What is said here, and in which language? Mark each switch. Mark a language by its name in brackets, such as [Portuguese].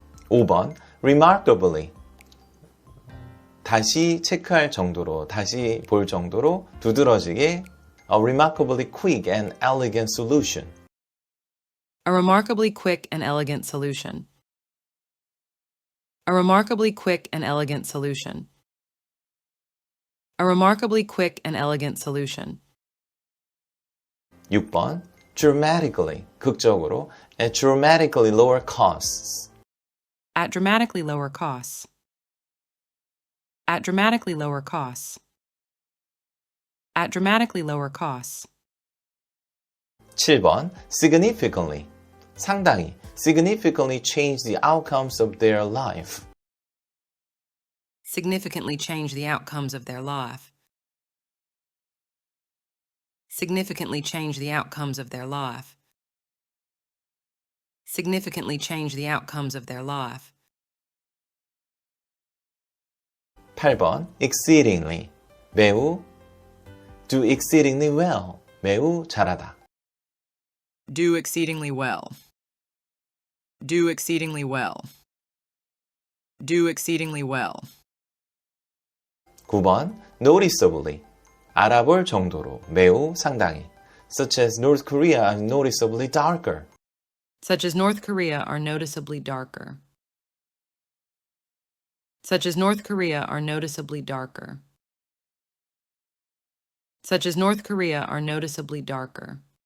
[Korean] 5번, remarkably. 다시 체크할 정도로, 다시 볼 정도로 두드러지게 [English] a remarkably quick and elegant solution. A remarkably quick and elegant solution. A remarkably quick and elegant solution. A remarkably quick and elegant solution. 6번, dramatically, [Korean] 극적으로, [English] at dramatically lower costs. At dramatically lower costs. At dramatically lower costs. At dramatically lower costs. 7번, significantly, [Korean] 상당히, [English] significantly change the outcomes of their life. Significantly change the outcomes of their life. Significantly change the outcomes of their life. Significantly change the outcomes of their life. 8번, exceedingly, 매우, do exceedingly well, [Korean] 매우 잘하다. [English] Do exceedingly well. Do exceedingly well. Do exceedingly well. [Korean] 9번, noticeably, 알아볼 정도로, 매우 상당히. [English] Such as North Korea are noticeably darker. Such as North Korea are noticeably darker. Such as North Korea are noticeably darker. Such as North Korea are noticeably darker.